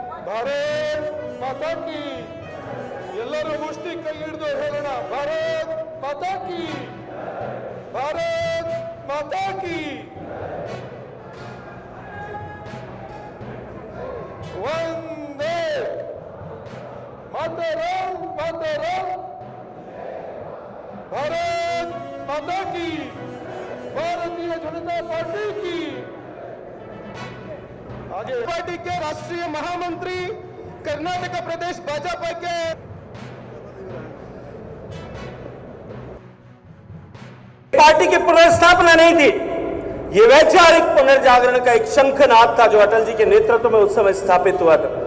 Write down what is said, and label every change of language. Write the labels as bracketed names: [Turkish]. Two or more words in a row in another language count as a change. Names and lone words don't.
[Hindi] भारत माता की [Kannada] ಎಲ್ಲರೂ ಮುಷ್ಟಿ ಕೈ ಹಿಡಿದು ಹೇಳೋಣ [Hindi] भारत माता की भारत माता की [Sanskrit] वन्दे मातरम् मातरम् [Hindi] भारत माता की भारतीय जनता पार्टी की आगे पार्टी के राष्ट्रीय महामंत्री कर्नाटक प्रदेश भाजपा के पार्टी की पुनर्स्थापना नहीं थी, ये वैचारिक पुनर्जागरण का एक शंखनाद था जो अटल जी के नेतृत्व में उस समय स्थापित हुआ था।